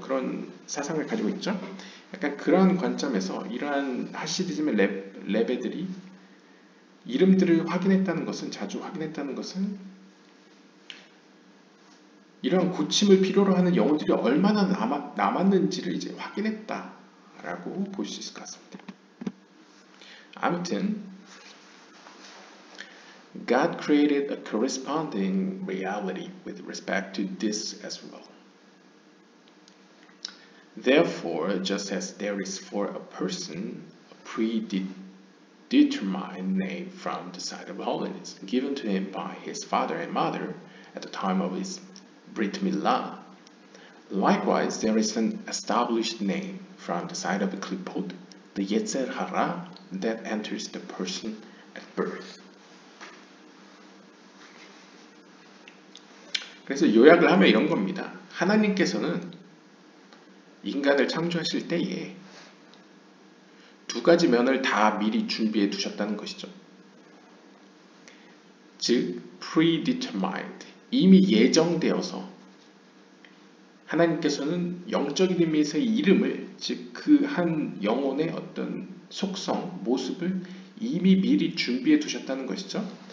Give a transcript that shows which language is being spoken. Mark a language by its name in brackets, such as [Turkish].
[Korean] 그런 사상을 가지고 있죠. 약간 그러한 관점에서 이러한 하시디즘의 레베들이 이름들을 확인했다는 것은, 자주 확인했다는 것은 이러한 고침을 필요로 하는 영혼들이 얼마나 남았는지를 이제 확인했다라고 볼 수 있을 것 같습니다. [English] 아무튼 God created a corresponding reality with respect to this as well. Therefore, just as there is for a person a predetermined name from the side of holiness given to him by his father and mother at the time of his Brit Milah, likewise there is an established name from the side of the Klipot, the Yetzer Hara, that enters the person at birth. [Korean] 그래서 요약을 하면 이런 겁니다. 하나님께서는 인간을 창조하실 때에 두 가지 면을 다 미리 준비해 두셨다는 것이죠. 즉, predetermined, 이미 예정되어서 하나님께서는 영적인 의미에서의 이름을, 즉 그 한 영혼의 어떤 속성, 모습을 이미 미리 준비해 두셨다는 것이죠.